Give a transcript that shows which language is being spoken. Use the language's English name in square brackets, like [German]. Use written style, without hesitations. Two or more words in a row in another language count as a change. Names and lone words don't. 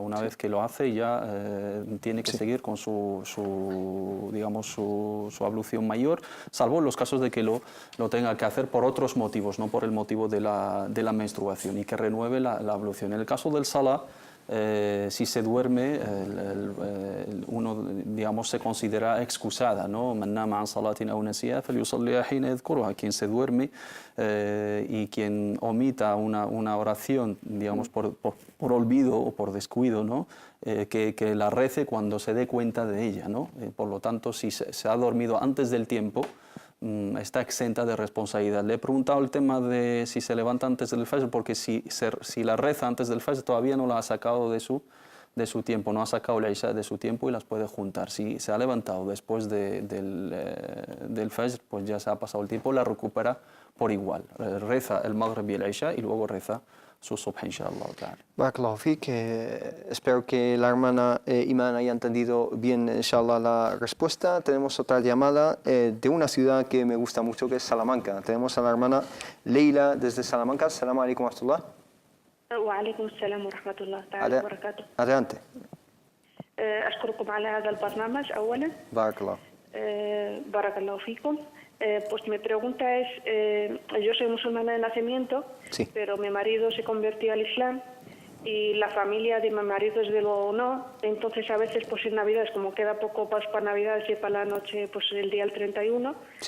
[Spanish] Una vez que lo hace ya tiene que seguir con su ablución mayor, salvo en los casos de que lo tenga que hacer por otros motivos, no por el motivo de la menstruación, y que renueve la ablución. En el caso del salah, si se duerme, uno, digamos, se considera excusada, ¿no? [Arabic] من نام عن صلاة أو نسيها فليصلها حين يذكرها. [Spanish] Quien se duerme y quien omita una oración, digamos, por olvido o por descuido, ¿no? Que la rece cuando se dé cuenta de ella, ¿no? Por lo tanto, si se ha dormido antes del tiempo, está exenta de responsabilidad. Le he preguntado el tema de si se levanta antes del Fajr, porque si la reza antes del Fajr todavía no la ha sacado de su tiempo, no ha sacado la Isha de su tiempo y las puede juntar. Si se ha levantado después del Fajr, pues ya se ha pasado el tiempo, la recupera por igual. Reza el Maghrib y el Isha y luego reza su subh, [Arabic] إن شاء الله تعالى. بارك الله فيك. [Spanish] Espero que la hermana Iman haya entendido bien, inshallah, la respuesta. Tenemos otra llamada de una ciudad que me gusta mucho, que es Salamanca. Tenemos a la hermana Leila desde Salamanca. [Arabic] السلام عليكم ورحمة الله. وعليكم السلام ورحمة الله تعالى وبركاته. [Spanish] Adelante. [Arabic] أشكركم على هذا البرنامج أولا. بارك الله. بارك الله فيكم. [Spanish] Pues mi pregunta es, yo soy musulmana de nacimiento, sí, pero mi marido se convirtió al Islam y la familia de mi marido desde luego no. Entonces a veces pues en Navidades, como queda poco para Navidades y para la noche, pues el día del 31 sí,